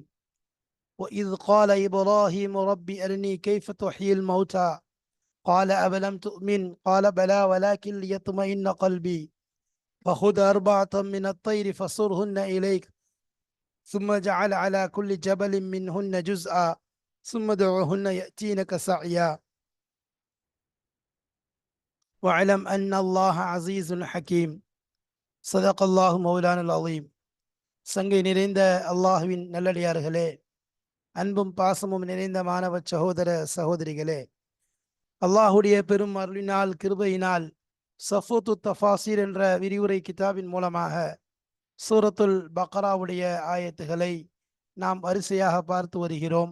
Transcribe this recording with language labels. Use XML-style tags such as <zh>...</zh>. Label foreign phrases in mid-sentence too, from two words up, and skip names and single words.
<ar>وإذ قال إبراهيم رب أرني كيف تحيي الموتى قال أولم تؤمن قال بلى ولكن ليطمئن قلبي فخذ أربعة من الطير فصرهن إليك ثم اجعل على كل جبل منهن جزءا ثم ادعهن يأتينك سعيا واعلم أن الله عزيز حكيم. صدق الله مولانا العظيم.</ar> <ta>சங்கை நிறைந்த அல்லாஹுவின் நல்லடியார்களே, அன்பும் பாசமும் நிறைந்த மாணவ சகோதர சகோதரிகளே, அல்லாஹுடைய பெரும் அருளினால் கிருபையினால் சஃபூத்து தஃபாசீர் என்ற விரிவுரை கிதாபின் மூலமாக சூரத்துல் பக்ராவுடைய ஆயத்துகளை நாம் வரிசையாக பார்த்து வருகிறோம்.</ta>